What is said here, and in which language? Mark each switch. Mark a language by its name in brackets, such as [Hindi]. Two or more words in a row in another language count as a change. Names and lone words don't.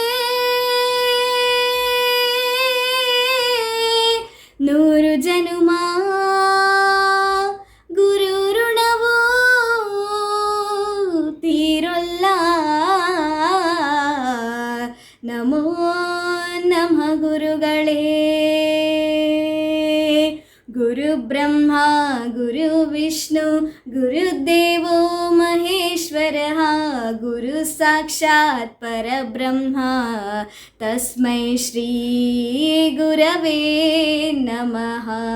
[Kannada] ನೂರು ಜನುಮ ಗುರು ಋಣವು ತೀರೊಲ್ಲ, ನಮೋ ನಮಃ ಗುರುಗಳೇ. [Sanskrit] ಗುರು ಬ್ರಹ್ಮ ಗುರು ವಿಷ್ಣು ಗುರುದೇವೋ ಮಹೇಶ್ವರ, ಗುರು ಸಾಕ್ಷಾತ್ ಪರಬ್ರಹ್ಮ, ತಸ್ಮೈ ಶ್ರೀ ಗುರವೇ ನಮಃ.